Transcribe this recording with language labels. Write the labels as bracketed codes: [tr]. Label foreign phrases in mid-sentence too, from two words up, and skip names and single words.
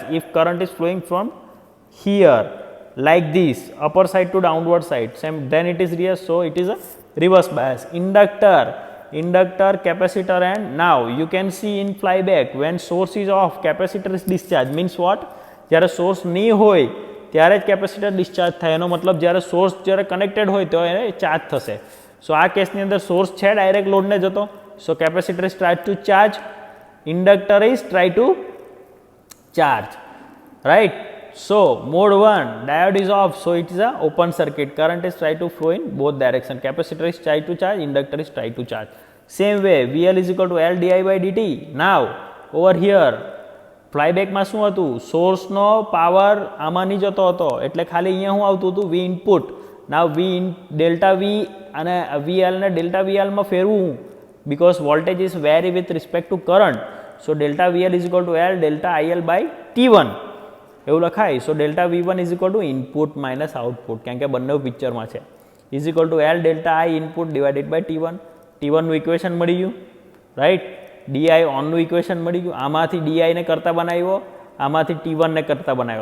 [en] If current is flowing from here like this, upper side to downward side, same, then it is reverse. So, it is a reverse bias. Inductor, capacitor, and now you can see in flyback, when source is off, capacitor is discharged. Means what? [gu] જ્યારે source નહીં હોય ત્યારે જ કેપેસિટર ડિસ્ચાર્જ થાય. એનો મતલબ જ્યારે સોર્સ જ્યારે કનેક્ટેડ હોય તો એને ચાર્જ થશે. [en] સો [gu] આ કેસની અંદર સોર્સ છે ડાયરેક્ટ લોડને જતો, [en] સો capacitor is try to charge, inductor is try to charge, right. So, mode 1 diode is off, so it is a open circuit, current is try to flow in both direction, capacitor is try to charge, inductor is try to charge. Same way, VL is equal to L di by dt. Now, over here flyback [gu] માં શું હતું? સોર્સ નો પાવર આમાં નહીં જતો હતો, એટલે ખાલી અહીંયા શું આવતું હતું? [en] V input. Now, delta V અને VL ને delta VL [gu] માં ફેરવું, [en] because voltage is vary with respect to current. So, delta VL is equal to L delta IL by T1. [gu] એવું લખાય. [en] So delta V1 is equal to input minus output, [gu] કારણ કે બંને પિક્ચરમાં છે, [en] is equal to L delta I input divided by T1. [gu] T1નું ઇક્વેશન મળી ગયું, રાઈટ. DI ઓનનું ઇક્વેશન મળી ગયું. આમાંથી DI ને કરતા બનાવ્યો, આમાંથી T1 ને કરતા બનાવ્યો.